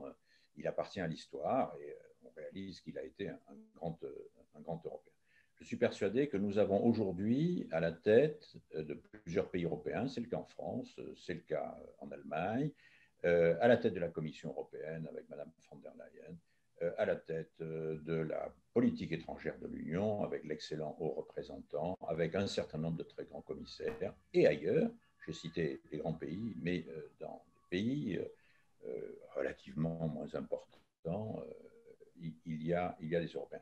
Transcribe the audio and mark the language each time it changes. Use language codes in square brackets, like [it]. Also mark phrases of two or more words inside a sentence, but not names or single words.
[fr] Il appartient à l'histoire et on réalise qu'il a été un grand Européen. Je suis persuadé que nous avons aujourd'hui à la tête de plusieurs pays européens, c'est le cas en France, c'est le cas en Allemagne, à la tête de la Commission européenne avec Mme von der Leyen, à la tête de la politique étrangère de l'Union avec l'excellent haut représentant, avec un certain nombre de très grands commissaires et ailleurs. J'ai cité les grands pays, mais dans des pays relativement moins importants, il y a des Européens.